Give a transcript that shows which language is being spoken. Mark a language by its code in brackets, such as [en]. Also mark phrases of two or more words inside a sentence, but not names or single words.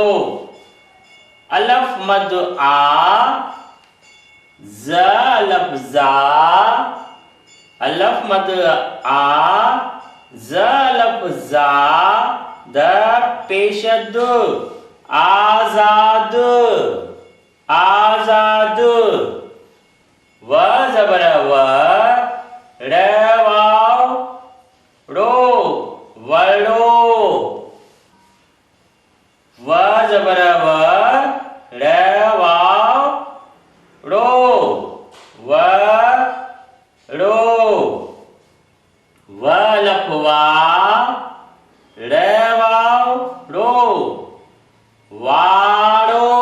[ur] الف مد آ، ز الف زا، الف مد آ، ز الف زا، د پیش دُ، آزاد، آزاد. و زبر و, ر واو رو, वड़ो। و زبر و, ر واو رو، وڑو. و الف وا، ر واو رو, वाड़ो।